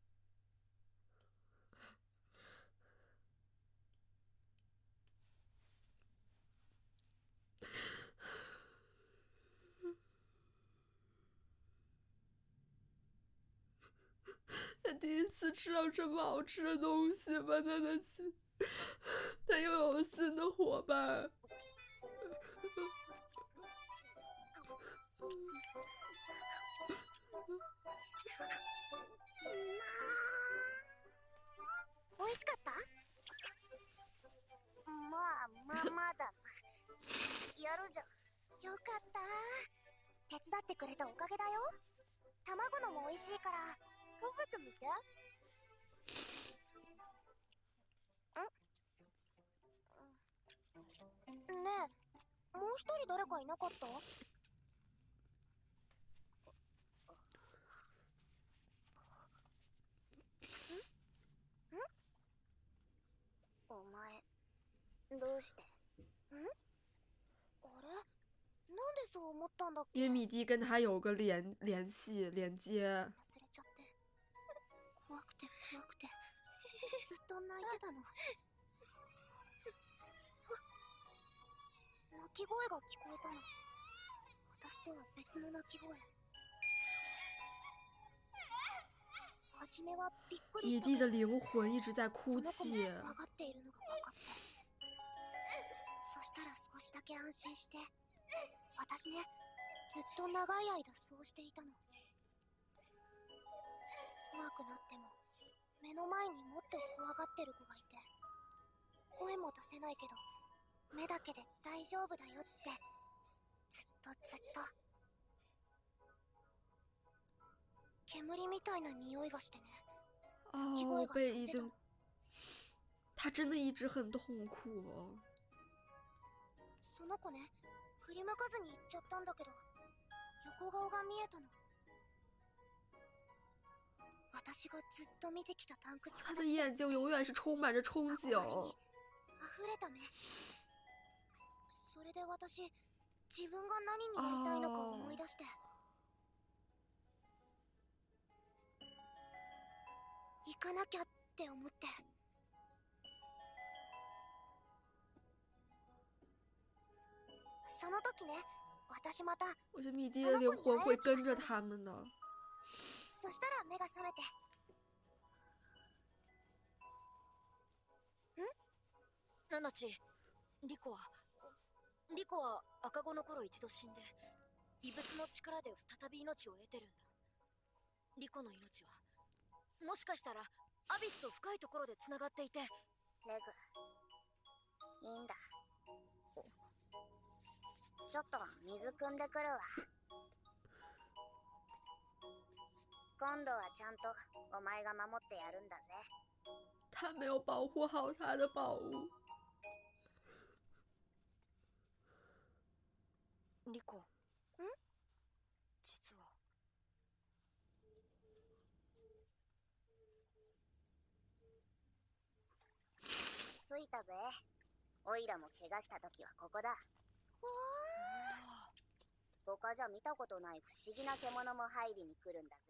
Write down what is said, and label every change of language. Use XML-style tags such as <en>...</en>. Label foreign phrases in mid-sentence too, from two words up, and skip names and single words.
<zh>他第一次吃到这么好吃的东西吧，他又有了新的伙伴。</zh> <ja>美味しかった？まあまあまあだな。やるじゃん。よかった。手伝ってくれたおかげだよ。卵のも美味しいから食べてみて。ねえ、もう一人誰かいなかった？お前どうして？あれ？なんでそう思ったんだっけ？</ja> <zh>因为米蒂跟他有个联系连接。</zh> <ja>忘れちゃって。怖くて怖くてずっと泣いてたの。泣き声が聞こえたの。私とは別の泣き声。初めはびっくりしたけど、</ja> <zh>米蒂的灵魂一直在哭</zh> <ja>その子泣。も分かっているのが分かって、そしたら少しだけ安心して。私ね、ずっと長い間そうしていたの。怖くなっても目の前にもっと怖がってる子がいて、声も出せないけど目だけで大丈夫だよって、ずっとずっと。煙みたいな匂いがしてね。</ja> <zh>哦，被已经，他真的一直很痛苦哦。</zh> <ja>その子ね、振り向かずに行っちゃったんだけど、横顔が見えたの。私がずっと見てきたタンクツ</ja> <zh>他的眼睛永远是充满着憧憬。</zh> <ja>溢れた目。それで私、自分が何になりたいのか思い出して。行かなきゃって思って。その時ね、私また。</ja> <zh>我觉得米蒂的灵魂会跟着他们的。</zh> <ja>そしたら目が覚めて。ナナチ、リコは赤子の頃一度死んで、異物の力で再び命を得てるんだ。リコの命はもしかしたらアビスと深いところでつながっていて。レグ、いいんだ。ちょっと水汲んでくるわ。今度はちゃんとお前が守ってやるんだぜ。</ja> <zh>他没有保护好他的宝物。</zh> <ja>リコ。実は。着いたぜ。オイラも怪我した時はここだ。他じゃ見たことない不思議な獣も入りに来るんだぜ。</ja>